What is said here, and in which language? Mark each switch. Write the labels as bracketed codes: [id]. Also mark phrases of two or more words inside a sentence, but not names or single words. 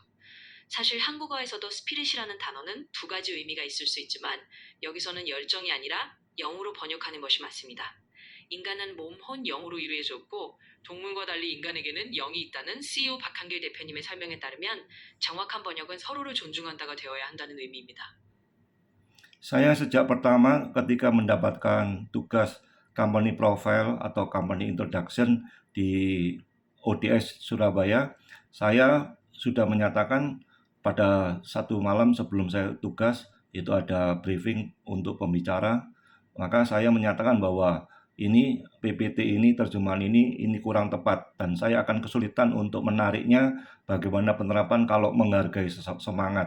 [ko] 사실 한국어에서도 스피릿이라는 단어는 2가지 의미가 있을 수 있지만 여기서는 열정이 아니라 영으로 번역하는 것이 맞습니다. 인간은 몸, 혼, 영으로 이루어져 있고 동물과 달리 인간에게는 영이 있다는 CEO 박한길 대표님의 설명에 따르면 정확한 번역은 서로를 존중한다가 되어야 한다는 의미입니다. [id] Saya sejak pertama ketika mendapatkan tugas [en] company profile [id] atau [en] company introduction [id] di ODS Surabaya, saya sudah menyatakan pada satu malam sebelum saya tugas, itu ada briefing untuk pembicara, maka saya menyatakan bahwa ini PPT ini, terjemahan ini kurang tepat dan saya akan kesulitan untuk menariknya bagaimana penerapan kalau menghargai semangat.